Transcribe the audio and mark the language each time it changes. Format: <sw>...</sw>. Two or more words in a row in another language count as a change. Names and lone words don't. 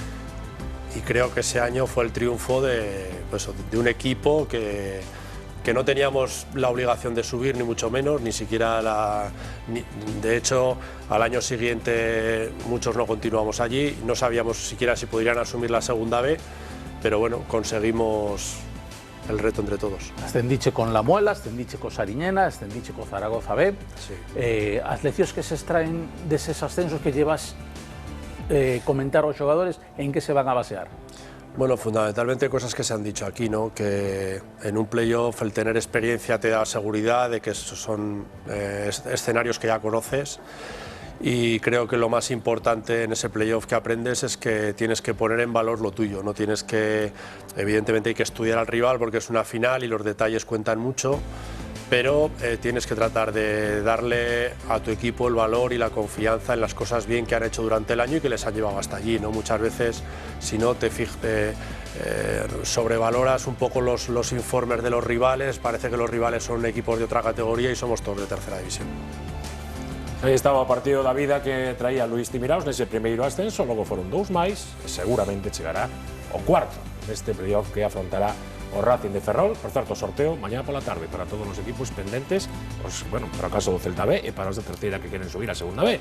<es>Y creo que ese año fue el triunfo de un equipo que no teníamos la obligación de subir, ni mucho menos, ni siquiera de hecho, al año siguiente muchos no continuamos allí, no sabíamos siquiera si podrían asumir la segunda B, pero bueno, conseguimos el reto entre todos.</es> <gl>Ascendiche con La Muela, ascendiche co Sariñena, ascendiche co Zaragoza B.</gl> <es>Sí.</es> <gl>As leccións que se extraen deses ascensos que llevas comentar aos xogadores, en que se van a basear?</gl> <es>Bueno, fundamentalmente cosas que se han dicho aquí, ¿no? Que en un playoff el tener experiencia te da seguridad de que son escenarios que ya conoces, y creo que lo más importante en ese playoff que aprendes es que tienes que poner en valor lo tuyo, no tienes que, evidentemente hay que estudiar al rival porque es una final y los detalles cuentan mucho, pero tienes que tratar de darle a tu equipo el valor y la confianza en las cosas bien que han hecho durante el año y que les han llevado hasta allí, ¿no? Muchas veces, si no sobrevaloras un poco los informes de los rivales, parece que los rivales son equipos de otra categoría y somos todos de tercera división.</es> <gl>Aí estaba o partido da vida que traía Luís Timiraos nese primeiro ascenso, logo foron 2 máis, e seguramente chegará o cuarto neste playoff que afrontará o Racing de Ferrol. Por certo, sorteo mañá pola tarde para todos os equipos pendentes, bueno, para o caso do Celta B e para os de terceira que queren subir a segunda B.</gl>